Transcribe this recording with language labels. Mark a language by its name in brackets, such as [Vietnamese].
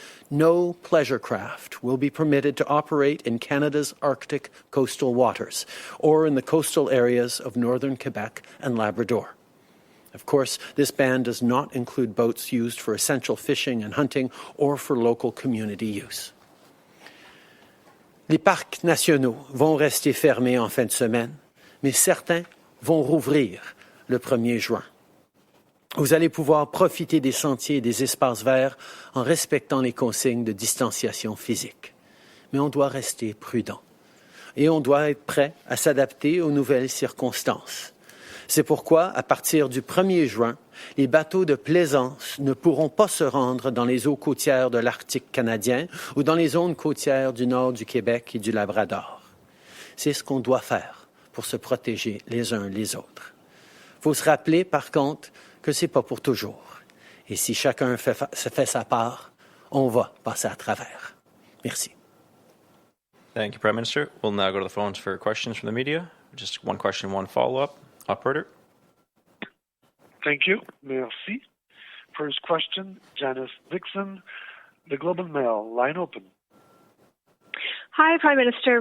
[English] No pleasure craft will be permitted to operate in Canada's Arctic coastal waters or in the coastal areas of northern Quebec and Labrador. Of course, this ban does not include boats used for essential fishing and hunting or for local community use. [French] Les parcs nationaux vont rester fermés en fin de semaine, mais certains vont rouvrir le 1er juin. Vous allez pouvoir profiter des sentiers et des espaces verts en respectant les consignes de distanciation physique. Mais on doit rester prudent et on doit être prêt à s'adapter aux nouvelles circonstances. C'est pourquoi, à partir du 1er juin, les bateaux de plaisance ne pourront pas se rendre dans les eaux côtières de l'Arctique canadien ou dans les zones côtières du nord du Québec et du Labrador. C'est ce qu'on doit faire pour se protéger les uns les autres. Il faut se rappeler, par contre, que ce n'est pas pour toujours. Et si chacun fait sa part, on va passer à travers. Merci. [English] Thank you, Prime Minister. We'll now go to the phones for questions from the media. Just one question, one follow-up. Operator. Thank you. [French] Merci. [English] First question, Janice Dixon, The Globe and Mail. Line open. Hi, Prime Minister.